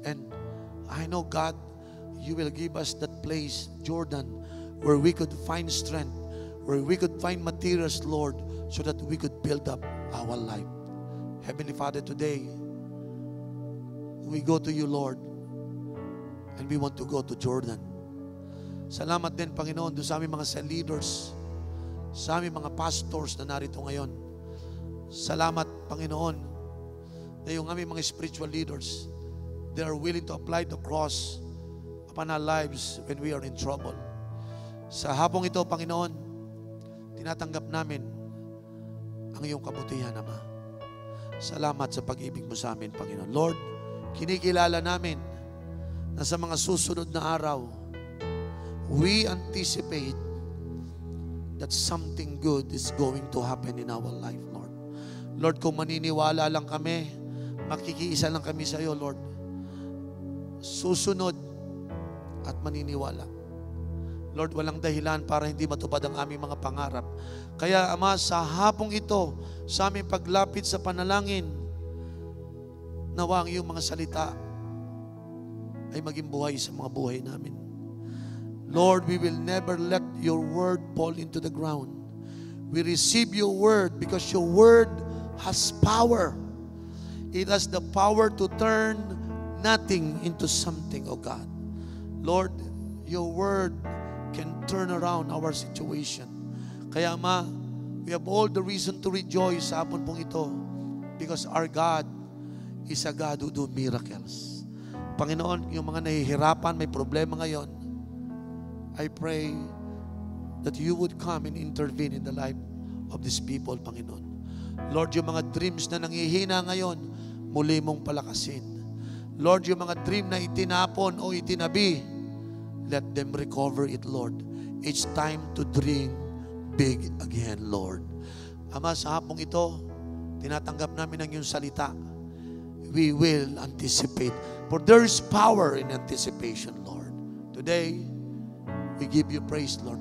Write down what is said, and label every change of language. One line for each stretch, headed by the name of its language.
English: And I know, God, you will give us that place, Jordan, where we could find strength, where we could find materials, Lord, so that we could build up our life. Heavenly Father, today, we go to you, Lord, and we want to go to Jordan.
Filipino: Salamat din, Panginoon, doon sa aming mga cell leaders, sa aming mga pastors na narito ngayon. Salamat, Panginoon, na yung aming mga
English: spiritual leaders, they are willing to apply the cross upon our lives when we are in trouble.
Filipino: Sa hapong ito, Panginoon, tinatanggap namin ang iyong kabutihan, Ama. Salamat sa pag-ibig mo sa amin, Panginoon. Lord, kinikilala namin na sa mga susunod na araw,
English: we anticipate that something good is going to happen in our life,
Filipino: Lord. Lord, kung maniniwala lang kami, makikiisa lang kami sa iyo, Lord. Susunod at maniniwala. Lord, walang dahilan para hindi matupad ang aming mga pangarap. Kaya, Ama, sa hapong ito, sa aming paglapit sa panalangin, nawa ang iyong mga salita ay maging buhay sa mga buhay namin.
English: Lord, we will never let your word fall into the ground. We receive your word because your word has power. It has the power to turn nothing into something, oh God. Lord, your word can turn around our situation.
Filipino: Kaya Ama,
English: we have all the reason to rejoice
Filipino: sa hapon pong ito
English: because our God is a God who do miracles. Panginoon,
Filipino: yung mga nahihirapan, may problema ngayon,
English: I pray that you would come and intervene in the life of these people, Panginoon.
Filipino: Lord, yung mga dreams na nanghihina ngayon, muli mong palakasin.
English: Lord,
Filipino: yung mga dream na itinapon o itinabi,
English: let them recover it, Lord. It's time to dream big again, Lord.
Filipino: Ama, sa hapong ito, tinatanggap namin ang iyong salita.
English: We will anticipate. For there is power in anticipation, Lord. Today, we give you praise, Lord.